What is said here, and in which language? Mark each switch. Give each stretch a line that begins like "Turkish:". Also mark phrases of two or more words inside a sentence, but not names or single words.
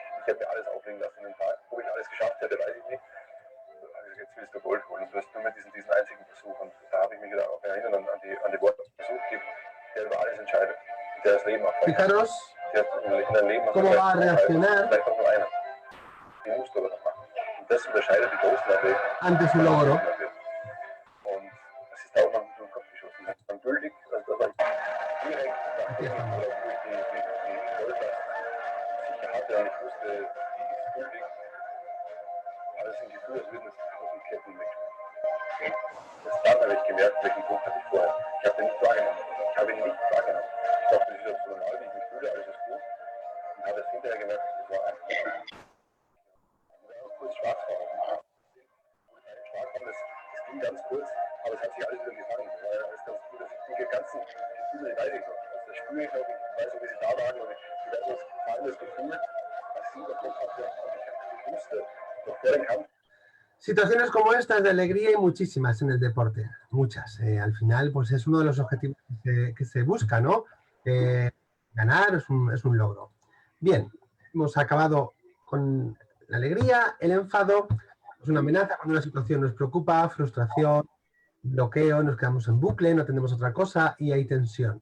Spanish: Fijaros cómo va a reaccionar ante su logro. Aquí estamos.
German: Dann habe ich gemerkt, welchen Druck hatte ich vorher. Ich habe den nicht wahrgenommen. Ich habe ihn nicht wahrgenommen. Ich dachte, das ist jetzt so normal, wie ich mich fühle, alles ist gut. Und habe es hinterher gemerkt, es war einfach kurz schwarz vor Augen. Das ging ganz kurz, aber es hat sich alles wieder gefangen. Das war alles ganz gut, dass ich die ganzen Gefühle nicht weiß. Also das spüre ich noch, ich weiß noch, wie sie da waren und ich weiß noch, das gefallenes Gefühl, als sie überkommen hatte. Und ich wusste, noch vor dem Kampf.
Spanish: Situaciones como estas de alegría hay muchísimas en el deporte, muchas. Al final, pues es uno de los objetivos que se busca, ¿no? Ganar es un logro. Bien, hemos acabado con la alegría, el enfado, es una amenaza cuando una situación nos preocupa, frustración, bloqueo, nos quedamos en bucle, no atendemos otra cosa y hay tensión.